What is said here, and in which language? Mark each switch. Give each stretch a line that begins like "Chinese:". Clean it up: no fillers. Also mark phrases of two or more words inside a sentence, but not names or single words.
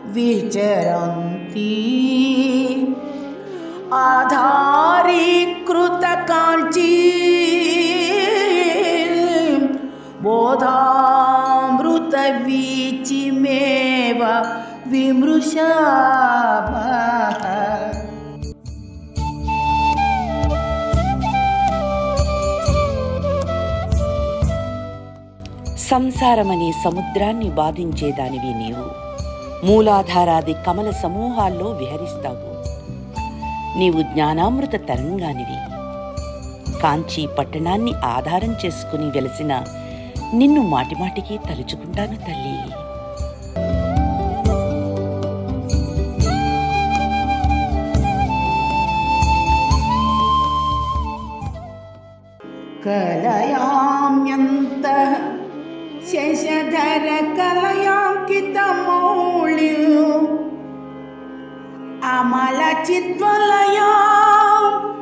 Sanskrit: विचरन्ति आधारीकृत काञ्ची बोधामृत वीचिमेव विमृशामः।
Telugu: సంసారమనే సముద్రాన్ని బాధించేదానివి నీవు. మూలాధారాది కమల సమూహాల్లో విహరిస్తావు. నీవు జ్ఞానామృత తరంగానివి. కాంచీ పట్టణాన్ని ఆధారం చేసుకుని వెలసిన నిన్ను మాటిమాటికి తలుచుకుంటాను తల్లి.
Sanskrit: कलयाम्यन्तः शशधर कलयांकितमौळिं अमलचिद्वलयाम्